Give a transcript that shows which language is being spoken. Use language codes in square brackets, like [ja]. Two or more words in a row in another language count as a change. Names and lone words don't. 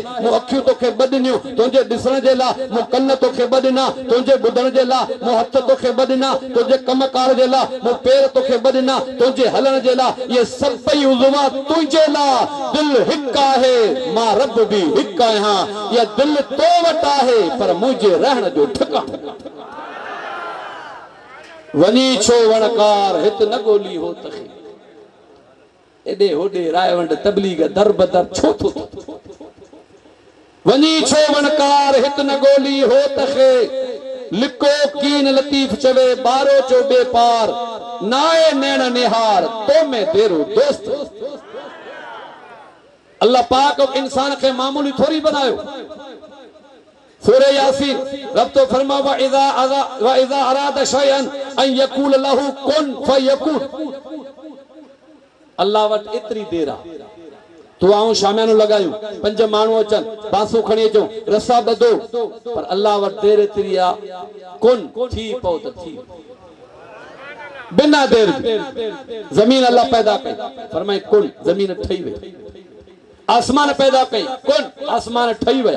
[sd] मूं अखियूं तोखे ॿ ॾिनियूं तुंहिंजे ॾिसण जे लाइ, मूं कन तोखे ॿ ॾिना तुंहिंजे ॿुधण जे लाइ, मूं हथ तोखे ॿ ॾिना तुंहिंजे कमकार जे लाइ, मूं पेर तोखे ॿ ॾिना तुंहिंजे हलण जे लाइ। इहे सभई उज़वा तुंहिंजे लाइ। दिल हिक आहे, मां रब भी हिक आहियां। या दिल तो वट आहे, पर मुझे रहण जो ठिकाणो वनी छो वणकार हित न गोली हो तखे, एडे होडे रायवंड तबलीग दर बदर छो थो। वनी छो वणकार हित न गोली हो तखे, लिको कीन लतीफ चवे बारो चो बेपार, नाए नैण निहार तो में देरो दोस्त। अल्लाह पाक इंसान के मामूली थोड़ी बनायो। [ar] सूरह यासीन रब तो फरमा وإذا أراد شيئا أن يقول له كن فيكون. [sd] अल्लाह वट एतरी देर आ, तू आऊं शामियानो लगायूं, पंज माण्हू अचन, बांसू खणी अचूं, रसा ॿधो, पर अल्लाह वट देर एतरी आ, कुन थी पओ त थी, बिना देर जमीन अल्लाह पैदा कई, फरमाए कुन, जमीन ठही वई। आसमान पैदा कई, कुन, आसमान ठही वया।